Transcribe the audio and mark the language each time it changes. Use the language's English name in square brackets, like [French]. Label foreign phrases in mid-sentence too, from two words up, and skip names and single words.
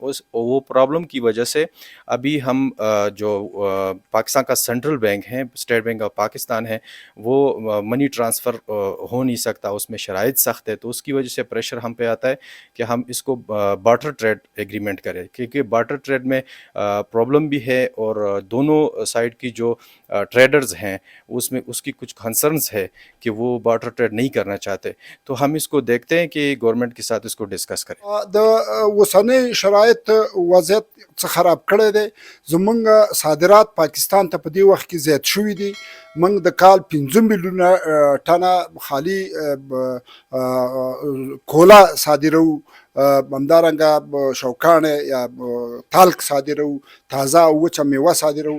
[Urdu] وہ پرابلم کی وجہ سے ابھی ہم جو پاکستان کا [English] central bank [Urdu] ہے، اسٹیٹ بینک آف پاکستان ہے، وہ [English] money transfer [Urdu] ہو نہیں سکتا، اس میں شرائط سخت ہے، تو اس کی وجہ سے پریشر ہم پہ آتا ہے کہ ہم اس کو [English] barter trade agreement [Urdu] کریں، کیونکہ [English] barter trade [Urdu] میں پرابلم بھی ہے، اور دونوں سائڈ کی جو ٹریڈرز ہیں اس کی کچھ کنسرنز ہے کہ وہ [English] barter trade [Urdu] نہیں کرنا چاہتے، تو ہم اس کو دیکھتے ہیں کہ گورنمنٹ کے ساتھ اس کو ڈسکس کریں۔ [Pashto] د اوسنۍ شرایط وضعیت څه خراب کړی دی. زمونږ صادرات پاکستان ته په دې وخت کې زیات شوي دي. موږ د کال 15 میلیونه ټنه خالي کولا صادروو، همدارنګه شوکانې یا تالک صادروو، تازه او وچه میوه صادروو.